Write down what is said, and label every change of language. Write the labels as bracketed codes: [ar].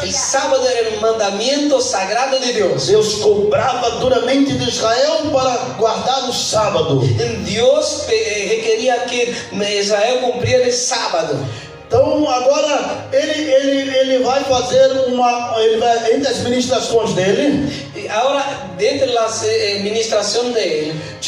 [es] el sábado era un mandamiento sagrado de Dios. [pt] Deus cobrava duramente de Israel para guardar o sábado. [es] Dios requería que Israel cumpliera el sábado. [pt] Então agora ele vai fazer entre as ministrações dele, [es] Y ahora, dentro de la administración de él,